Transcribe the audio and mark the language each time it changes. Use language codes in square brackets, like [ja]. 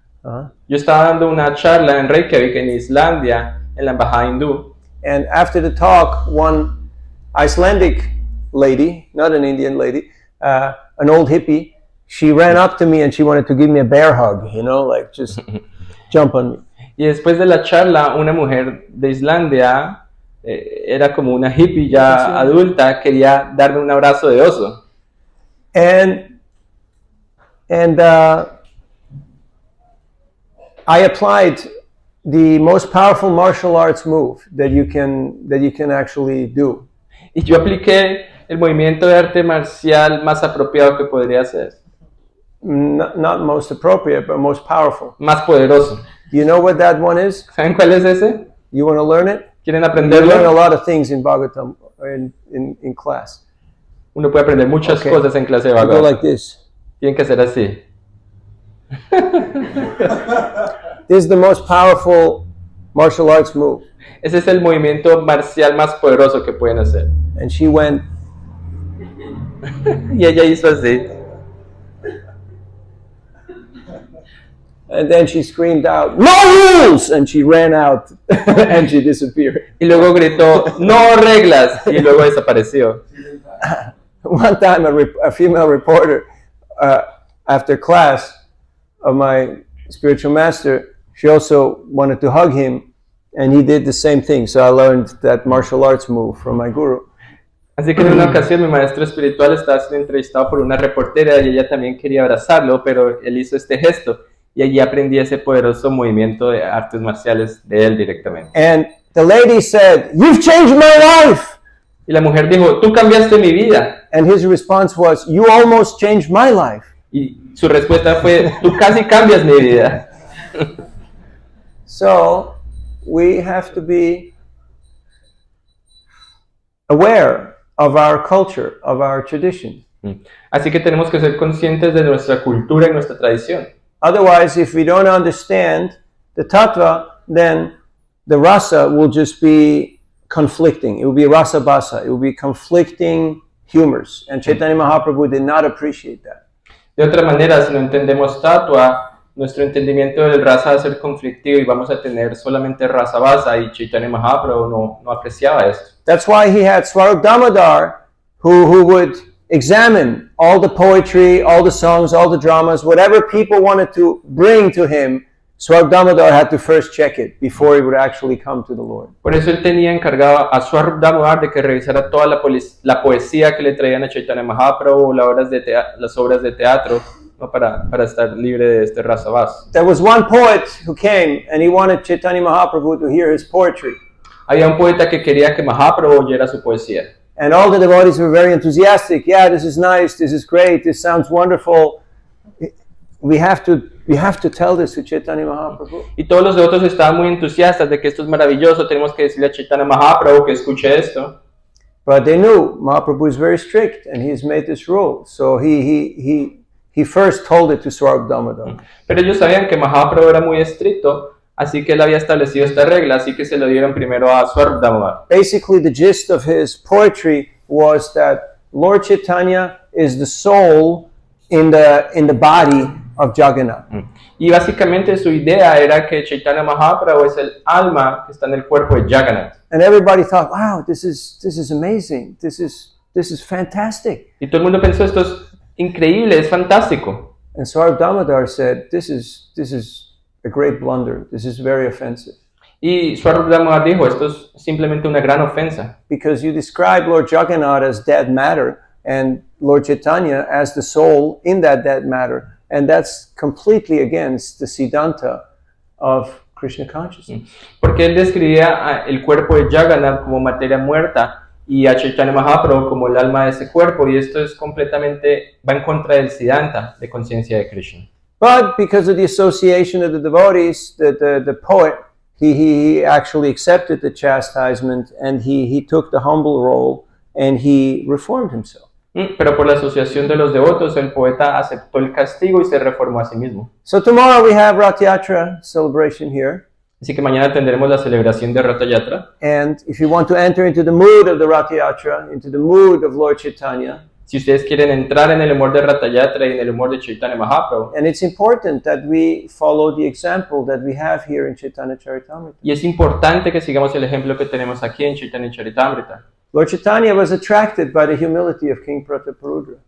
[es] Yo estaba dando una charla en Reykjavik, en Islandia, en la embajada hindú. [en] And after the talk, one Icelandic lady, not an Indian lady, an old hippie, she ran up to me and she wanted to give me a bear hug, you know, like just jump on me. [es] Y después de la charla, una mujer de Islandia, era como una hippie ya adulta, quería darme un abrazo de oso. [en] And I applied the most powerful martial arts move that you can actually do. [es] Y yo apliqué el movimiento de arte marcial más apropiado que podría hacer. [en] Not most appropriate, but most powerful. [es] Más poderoso. [en] You know what that one is? [es] ¿Saben cuál es ese? [en] You want to learn it? [es] ¿Quieren [en] You [es] aprenderlo? [en] learn a lot of things in Bhagavatam, in class. [es] Uno puede aprender muchas [en] Okay. [es] cosas en clase de [en] You go [es] Bhagavad. [en] like this. [es] Tienen que hacer así. [en] This is the most powerful martial arts move. [es] Ese es el movimiento marcial más poderoso que pueden hacer. [en] And she went, [es] Y ella hizo así. [en] and then she screamed out, "No rules!" And she ran out and she disappeared. [es] Y luego gritó, ¡no reglas! Y luego desapareció. [en] One time, a female reporter, after class of my spiritual master, she also wanted to hug him, and he did the same thing. So I learned that martial arts move from my guru. [es] Así que en una ocasión mi maestro espiritual estaba siendo entrevistado por una reportera y ella también quería abrazarlo, pero él hizo este gesto y allí aprendí ese poderoso movimiento de artes marciales de él directamente. [en] And the lady said, "You've changed my life." [es] Y la mujer dijo, tú cambiaste mi vida. [en] And his response was, "You almost changed my life." [es] Y su respuesta fue, tú casi cambias mi vida. [en] So we have to be aware of our culture, of our tradition. [es] Así que tenemos que ser conscientes de nuestra cultura y nuestra tradición. [en] Otherwise, if we don't understand the tattva, then the rasa will just be conflicting. It will be rasa basa. It will be conflicting humors. And Chaitanya Mahaprabhu did not appreciate that. [es] De otra manera, si no entendemos tatua, nuestro entendimiento del rasa va a ser conflictivo y vamos a tener solamente rasa basa y Chaitanya Mahaprabhu no apreciaba esto. [en] That's why he had Swarup Damodar, who would examine all the poetry, all the songs, all the dramas, whatever people wanted to bring to him. Swarup Damodar had to first check it before he would actually come to the Lord. [es] Por eso él tenía encargado a Swarup Damodar de que revisara toda la poesía que le traían a Chaitanya Mahaprabhu, las obras de teatro, ¿no? para estar libre de este rasa basa. [en] There was one poet who came and he wanted Chaitanya Mahaprabhu to hear his poetry. [es] Había un poeta que quería que Mahaprabhu oyera su poesía. [en] And all the devotees were very enthusiastic. Yeah, this is nice, this is great, this sounds wonderful. We have to tell this to Chaitanya Mahaprabhu. [es] Y todos los devotos estaban muy entusiastas de que esto es maravilloso, tenemos que decirle a Chaitanya Mahaprabhu que escuche esto. [en] But they knew Mahaprabhu is very strict and he's made this rule. So he first told it to Swarup Damodar. [es] Pero ellos sabían que Mahaprabhu era muy estricto, Así que él había establecido esta regla, así que se lo dieron primero a Swarup Damodar. [en] Basically, the gist of his poetry was that Lord Chaitanya is the soul in the body of Jagannath. [es] Y básicamente su idea era que Chaitanya Mahaprabhu es el alma que está en el cuerpo de Jagannath. [en] And everybody thought, wow, this is amazing. This is fantastic. [es] Y todo el mundo pensó, esto es increíble, es fantástico. [en] And Swarup Damodar said, this is a great blunder. This is very offensive. [es] Y Swarup Damodar dijo, esto es simplemente una gran ofensa. [en] Because you describe Lord Jagannath as dead matter and Lord Chaitanya as the soul in that dead matter. And that's completely against the Siddhanta of Krishna consciousness. [es] Porque él describía el cuerpo de Jagannath como materia muerta y a Chaitanya Mahaprabhu como el alma de ese cuerpo, y esto es completamente, va en contra del Siddhanta de conciencia de Krishna. [en] But because of the association of the devotees, the poet, he actually accepted the chastisement and he took the humble role and he reformed himself. [es] Pero por la asociación de los devotos, el poeta aceptó el castigo y se reformó a sí mismo. [en] So tomorrow we have Rath Yatra celebration here. [es] Así que mañana tendremos la celebración de Ratha Yatra. [en] And if you want to enter into the mood of the Rath Yatra, into the mood of Lord Chaitanya, [es] Si ustedes quieren entrar en el humor de Ratha Yatra y en el humor de Chaitanya Mahaprabhu, [en] and it's important that we follow the example that we have here in Chaitanya Charitamrita. [es] y es importante que sigamos el ejemplo que tenemos aquí en Chaitanya Charitamrita. [en] Lord Chaitanya was attracted by the humility of King Prataparudra,